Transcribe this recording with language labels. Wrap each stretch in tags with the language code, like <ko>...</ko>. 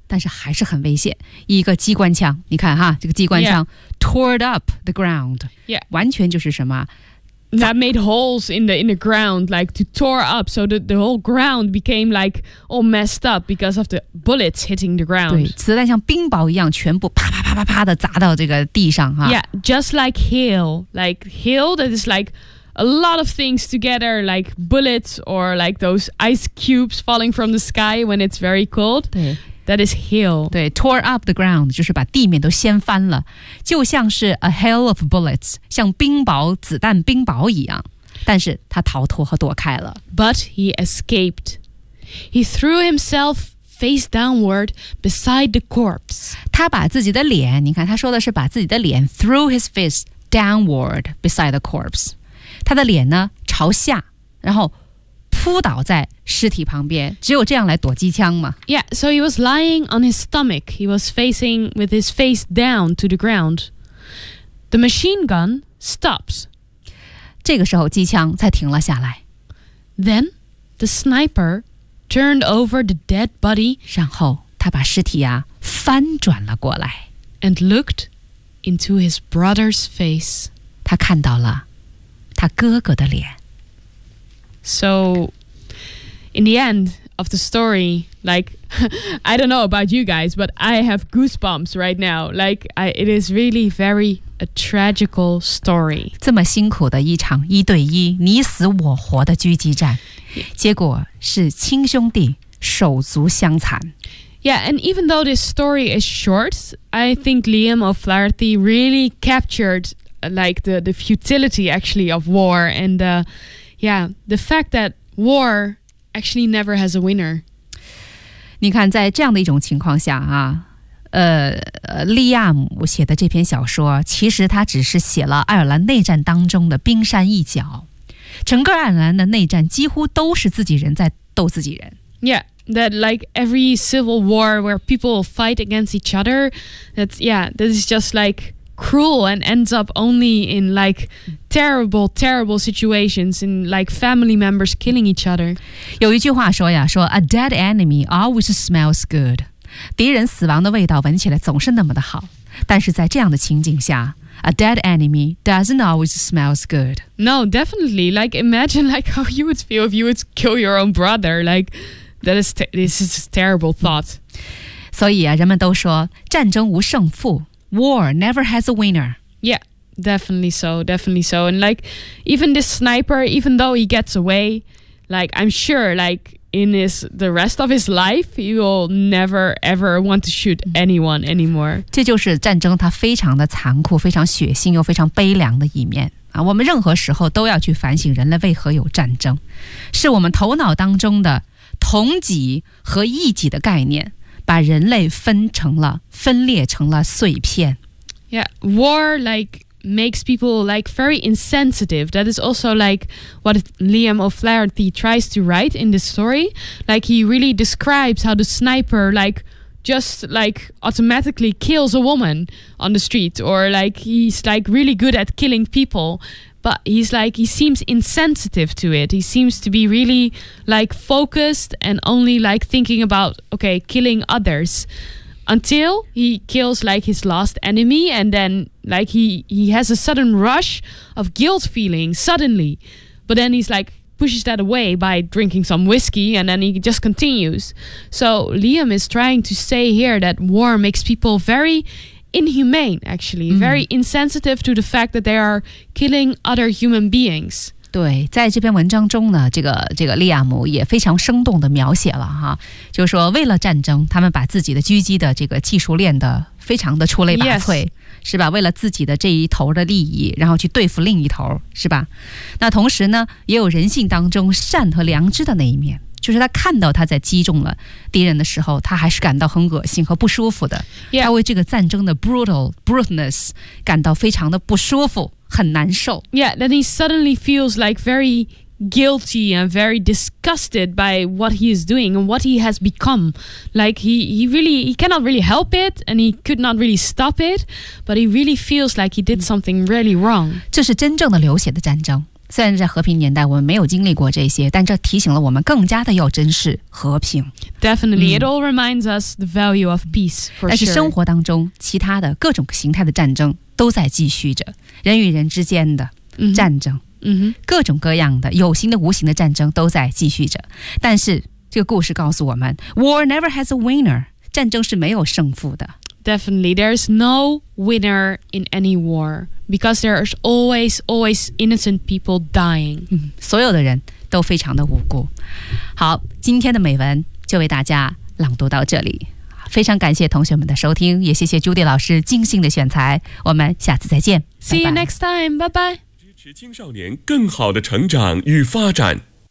<zh>但是还是很危险，一个机关枪，你看哈，这个机关枪</zh> <en>tore up the ground. Yeah.</en> <zh>完全就是什么。</zh> <en>That made holes in the ground, like to tore up, so the whole ground became like all messed up because of the bullets hitting the ground.</en> <zh>对，子弹像冰雹一样，全部啪啪啪啪啪的砸到这个地上哈。</zh> <en>Yeah, just like hail that is like a lot of things together, like bullets or like those ice cubes falling from the sky when it's very cold.</en> <zh>对</zh> <en>，that is hail.</en> <zh>对 ，</zh> <en>tore up the ground</en> <zh>就是把地面都掀翻了，就像是</zh> <en>a hail of bullets.</en> <zh>像冰雹子弹冰雹一样，但是他逃脱和躲开了。</zh> <en>But he escaped. He threw himself face downward beside the corpse.</en> <zh>他把自己的脸，你看他说的是把自己的脸</zh> <en>threw his face downward beside the corpse.</en> <zh>他的脸呢朝下，然后扑倒在尸体旁边，只有这样来躲机枪嘛。</zh> <en>Yeah, so he was lying on his stomach. He was facing with his face down to the ground. The machine gun stops.</en> <zh>这个时候机枪才停了下来。</zh> <en>Then the sniper turned over the dead body.</en> <zh>然后他把尸体啊翻转了过来。</zh> <en>And looked into his brother's face.</en> <zh>他看到了他哥哥的脸。</zh> <en>So in the end of the story, like, I don't know about you guys, but I have goosebumps right now. Like, it is really very... A tragical story.</en> <zh>这么辛苦的一场一对一你死我活的狙击战，结果是亲兄弟手足相残。</zh> <en>Yeah, and even though this story is short, I think Liam O'Flaherty really captured like the futility actually of war and the fact that war actually never has a winner.</en> <zh>你看，在这样的一种情况下啊。利亚姆写的这篇小说其实他只是写了爱尔兰内战当中的冰山一角，整个爱尔兰的内战几乎都是自己人在斗自己人。</zh> <en>Yeah, that like every civil war where people fight against each other, that is just like cruel and ends up only in like terrible situations and like family members killing each other.</en> <zh>有一句话说呀，说</zh> <en>a dead enemy always smells good，</en> <zh>敌人死亡的味道闻起来总是那么的好，但是在这样的情景下</zh> <en>A dead enemy doesn't always smells good. No, definitely. Like, imagine like how you would feel if you would kill your own brother. Like, this is a terrible thought.</en> <zh>所以啊，人们都说战争无胜负，</zh> <en>War never has a winner. Yeah, definitely so, definitely so. And like, even this sniper, even though he gets away, like, I'm sure, likeIn his, the rest of his life, he will never ever want to shoot anyone anymore.</en> <zh>这就是战争它非常的残酷，非常血腥又非常悲凉的一面。啊，我们任何时候都要去反省人类为何有战争，是我们头脑当中的同己和异己的概念，把人类分裂成了碎片。</zh> <en>Yeah, war like... makes people like very insensitive. That is also like what Liam O'Flaherty tries to write in this story. Like he really describes how the sniper like just like automatically kills a woman on the street, or like he's like really good at killing people, but he's like he seems insensitive to it. He seems to be really like focused and only like thinking about okay killing others. until he kills like his last enemy, and then like he has a sudden rush of guilt feeling suddenly, but then he's like pushes that away by drinking some whiskey, and then he just continues. So Liam is trying to say here that war makes people very inhumane, actually, very insensitive to the fact that they are killing other human beings.</en> <zh>对，在这篇文章中呢，这个利亚姆也非常生动地描写了哈，就是说为了战争，他们把自己的狙击的这个技术练得非常的出类拔萃、</zh> <en>yes.</en> <zh>是吧，为了自己的这一头的利益，然后去对付另一头，是吧。那同时呢，也有人性当中善和良知的那一面，就是他看到他在击中了敌人的时候，他还是感到很恶心和不舒服的、</zh> <en>yeah.</en> <zh>他为这个战争的 brutalness 感到非常的不舒服，很难受。</zh> <en>Yeah, then he suddenly feels like very guilty and very disgusted by what he is doing and what he has become. Like he cannot really help it, and he could not really stop it, but he really feels like he did something really wrong.</en> <zh>这是真正的流血的战争。虽然在和平年代我们没有经历过这些，但这提醒了我们更加的要珍视和平。</zh> <en>Definitely, it all reminds us the value of peace, for sure.</en> <zh>但是生活当中其他的各种形态的战争都在继续着，人与人之间的战争、各种各样的有形的无形的战争都在继续着。但是这个故事告诉我们</zh> <en>War never has a winner,</en> <zh>战争是没有胜负的。</zh> <en>Definitely, there's no winner in any war, because there's always, always innocent people dying、</en> <zh>所有的人都非常的无辜。好，今天的美文就为大家朗读到这里，非常感谢同学们的收听，也谢谢朱迪老师精心的选材，我们下次再见。</zh> <en>See you next time, bye bye.</en> <zh>支持青少年更好的成长与发展。</zh>